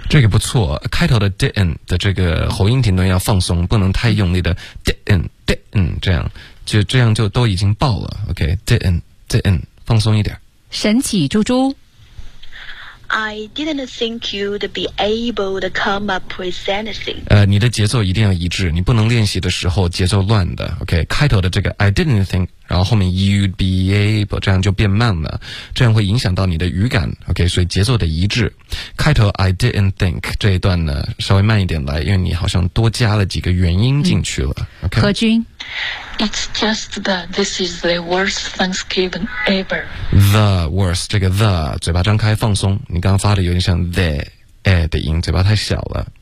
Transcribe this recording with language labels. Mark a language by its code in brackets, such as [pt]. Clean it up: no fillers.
[zh] 这个不错开头的 didn't 的这个喉音停顿要放松不能太用力的 didn't, 这样就这样就都已经爆了 okay, didn't, 放松一点。神奇猪猪 [en] I didn't think you'd be able to come up with anything. [zh] 你的节奏一定要一致，你不能练习的时候节奏乱的。 OK, 开头的这个 [en] I didn't think, [zh] 然后后面 [en] you'd be able, [zh] 这样就变慢了，这样会影响到你的语感。 OK, 所以节奏得一致。开头 [en] I didn't think [zh] 这一段呢，稍微慢一点来，因为你好像多加了几个元音进去了。OK, 何君。 [en] It's just that this is the worst Thanksgiving ever. The worst, [zh] 这个 the, 嘴巴张开放松。你刚刚发的有点像 the, 哎的音，嘴巴太小了。